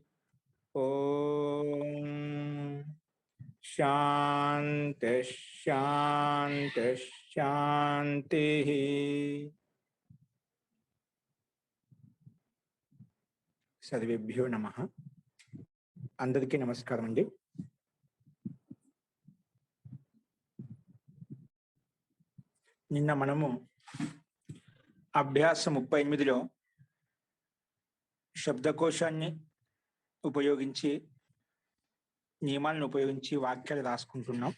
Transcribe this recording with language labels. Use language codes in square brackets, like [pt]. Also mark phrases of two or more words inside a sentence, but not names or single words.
[sa] ओम शांति शांति शांति। सर्वेभ्यो नमः। [te] అందరికీ నమస్కారం అండీ। నిన్న మనము అభ్యాసం 38లో శబ్దకోశాన్ని ఉపయోగించి నియమాలను ఉపయోగించి వాక్యాలు రాసుకుంటున్నాం.